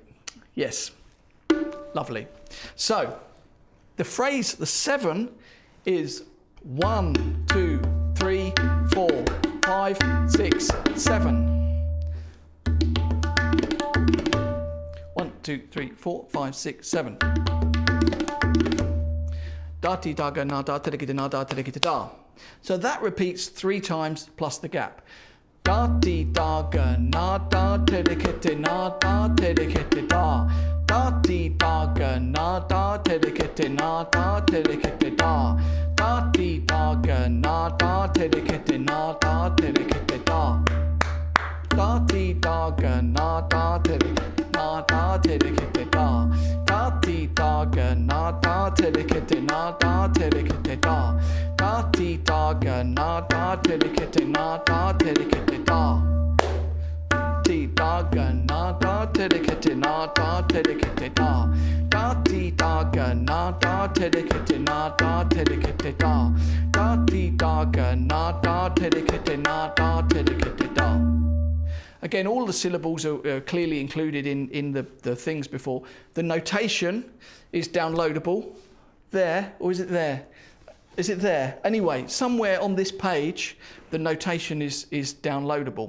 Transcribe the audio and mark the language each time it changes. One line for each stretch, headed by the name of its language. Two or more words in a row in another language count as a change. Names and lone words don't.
English: Yes, lovely. So the phrase, the 7 is 1, 2, 3, 4, 5, 6, 7. 1, 2, 3, 4, 5, 6, 7. Da ti da ga na da te re kete na da te re kete da. So that repeats 3 times plus the gap. Da ti da ga na da te re kete na da te re kete da. Da ti da ga na da te re kete na da te re kete da. Da ti da ga na da te re kete na da te re kete da. Da ti da ga na da te re na da te re kete da. Da ti da ga na da te re kete na da te re kete da. Da ti da ga na da te re kete na da te re kete da. Ti da ga na da te re kete na da te re kete da. Da ti da ga na da te re kete na da te re kete da. Da ti da ga na da te re kete na da te re kete da. Again, all the syllables are clearly included in the things before. The notation is downloadable there, or is it there? Is it there? Anyway, somewhere on this page, the notation is downloadable.